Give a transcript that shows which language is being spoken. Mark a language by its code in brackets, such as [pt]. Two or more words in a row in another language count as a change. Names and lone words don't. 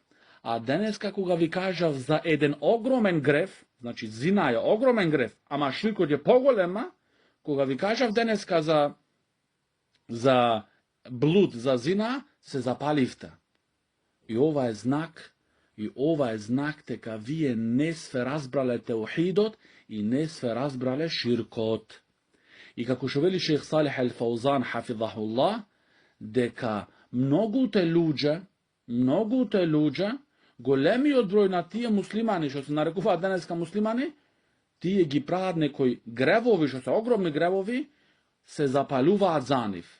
[mk] А денеска кога ви кажав за еден огромен греф, значи зина е огромен греф, ама ширкот е поголема, кога ви кажав денеска за блуд, за зина, се запаливте. И ова е знак дека вие не све разбрале теухидот и не све разбрале ширкот. И како што вели шейх Салих ал-Фаузан хафизахуллах, дека многуте луѓе, големиот број на тие муслимани што се нарекуваат денеска муслимани, тие ги прават некои гревови, што се огромни гревови, се запалуваат за нив.